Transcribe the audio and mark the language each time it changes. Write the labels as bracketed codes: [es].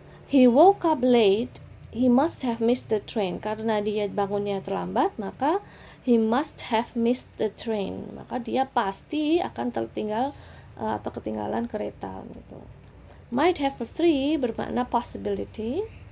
[en] He woke up late, he must have missed the train. [id] Karena dia bangunnya terlambat, maka [en] he must have missed the train. [id] Maka dia pasti akan tertinggal atau ketinggalan kereta gitu. [en] Might have verb 3 bermakna possibility.